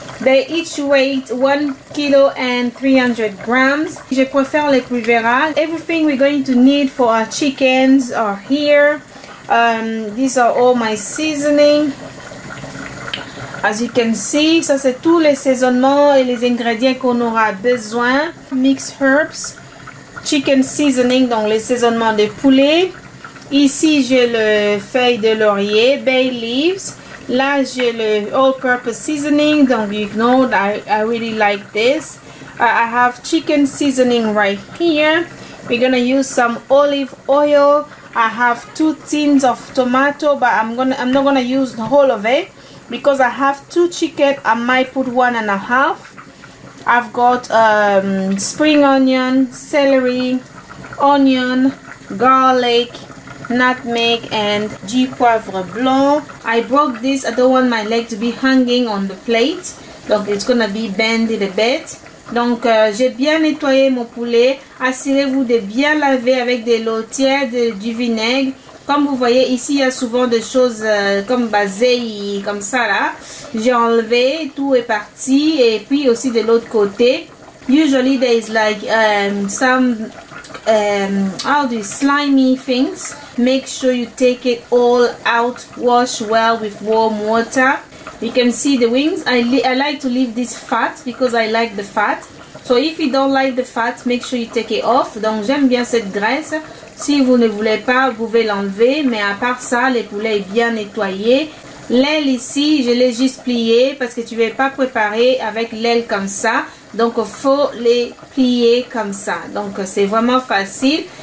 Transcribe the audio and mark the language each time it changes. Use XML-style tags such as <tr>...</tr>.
<en>They each weigh 1 kg and 300 grams.</en> <fr>Je préfère les Privera.</fr> <en>Everything we're going to need for our chickens are here. These are all my seasoning. As you can see,</en> <fr>ça c'est tous les saisonnements et les ingrédients qu'on aura besoin.</fr> <en>Mixed herbs, chicken seasoning,</en> <fr>donc les saisonnements de poulet. Ici j'ai le feuille de laurier,</fr> <en>bay leaves.</en> <fr>Là j'ai le</fr> <en>all-purpose seasoning, donc you know I really like this. I have chicken seasoning right here. We're gonna use some olive oil. I have 2 tins of tomato, but I'm not gonna use the whole of it. Because I have 2 chicken, I might put 1.5. I've got spring onion, celery, onion, garlic, nutmeg, and G</en> <fr>poivre blanc.</fr> <en>I broke this. I don't want my leg to be hanging on the plate. Donc it's gonna be bended a bit.</en> <fr>Donc j'ai bien nettoyé mon poulet. Assurez-vous de bien laver avec de l'eau tiède, du vinaigre. Comme vous voyez ici, il y a souvent des choses comme basées, comme ça là. J'ai enlevé, tout est parti. Et puis aussi de l'autre côté.</fr> <en>Usually there is like some all these slimy things. Make sure you take it all out. Wash well with warm water. You can see the wings. I like to leave this fat because I like the fat. So if you don't like the fat, make sure you take it off.</en> <fr>Donc j'aime bien cette graisse. Si vous ne voulez pas, vous pouvez l'enlever. Mais à part ça, les poulets est bien nettoyé. L'aile ici, je l'ai juste plié parce que tu ne vas pas préparer avec l'aile comme ça. Donc il faut les plier comme ça. Donc c'est vraiment facile.</fr>